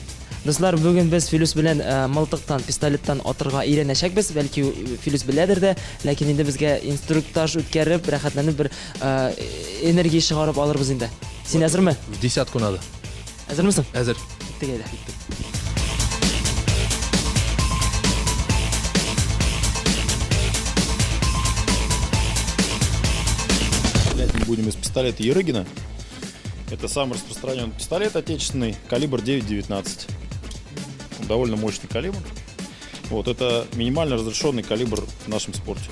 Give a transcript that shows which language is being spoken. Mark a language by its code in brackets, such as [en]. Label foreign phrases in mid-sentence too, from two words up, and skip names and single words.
[tt] Дуслар, бүген без Филүс белән мылтыктан, пистолеттан атырга өйрәнәчәкбез. Бәлки Филүс беләдер дә, ләкин инде безгә инструктаж үткәреп, рәхәтләнеп бер энергия чыгарып алырбыз инде. Син әзерме? 10 кунады. Әзермесең? Әзер. Иттек әйдә. [ru] Стрелять мы будем из пистолета Ерыгина. Это самый распространенный пистолет отечественный, калибр 9.19. Довольно мощный калибр. Вот, это минимально разрешенный калибр в нашем спорте.